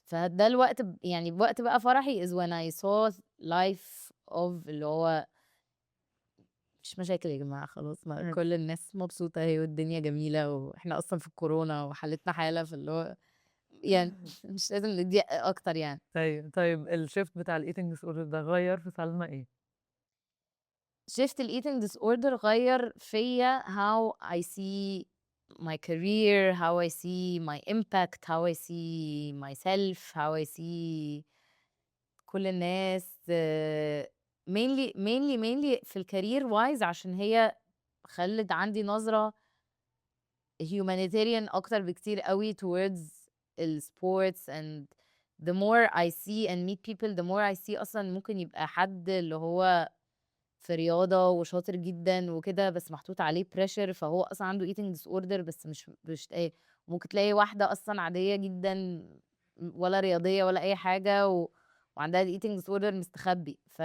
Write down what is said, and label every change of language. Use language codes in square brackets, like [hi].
[ar] فده الوقت يعني وقت بقى فرحي [en] is when I saw life of [ar] اللي هو مش مشاكل يا جماعة خلاص ما إمم. كل الناس مبسوطة أهي والدنيا جميلة وإحنا أصلًا في الكورونا وحالتنا حالة، فاللي هو يعني مش لازم نضيق أكتر يعني. طيب الshift بتاع الeating disorder ده غيّر في سلمى إيه؟ [en] shift [ar] الeating disorder غيّر فيّا [en] how I see my career, how I see my impact, how I see myself, how I see [ar] كل الناس. mainly في الcareer wise عشان هي خلِّت عندي نظرة humanitarian أكتر بكتير أوي towards الsports [en] and the more I see [ar] and meet people the more I see أصلًا ممكن يبقى حد اللي هو في رياضة وشاطر جدًا وكده، بس محطوط عليه pressure فهو أصلًا عنده eating disorder بس مش ممكن تلاقي واحدة أصلًا عادية جدًا ولا رياضية ولا أي حاجة وعندها الeating disorder مستخبي.